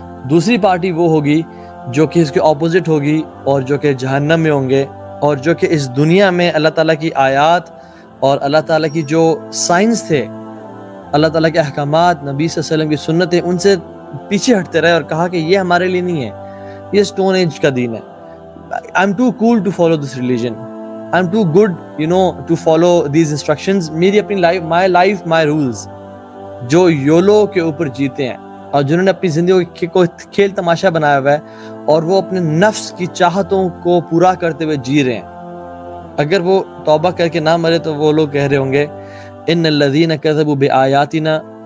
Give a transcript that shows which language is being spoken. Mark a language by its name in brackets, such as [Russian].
[Urdu] دوسری پارٹی وہ ہوگی جو کہ اس کے اپوزٹ ہوگی اور جو کہ جہنم میں ہوں گے, اور جو کہ اس دنیا میں اللہ تعالیٰ کی آیات اور اللہ تعالیٰ کی جو سائنس تھے, اللہ تعالیٰ کے احکامات, نبی صلی اللہ علیہ وسلم کی سنتیں, ان سے پیچھے ہٹتے رہے اور کہا کہ یہ ہمارے لیے نہیں ہے, یہ اسٹون ایج کا دین ہے. [English] I'm too cool to follow this religion. I'm too good, to follow these instructions. [Urdu] میری اپنی [English] life, my rules. [Urdu] جو یولو کے اوپر جیتے ہیں اور جنہوں نے اپنی زندگی کو کھیل تماشا بنایا ہوا ہے اور وہ اپنے نفس کی چاہتوں کو پورا کرتے ہوئے جی رہے ہیں, اگر وہ توبہ کر کے نہ مرے تو وہ لوگ کہہ رہے ہوں گے [Arabic] ان الذین کذبوا بآیاتنا.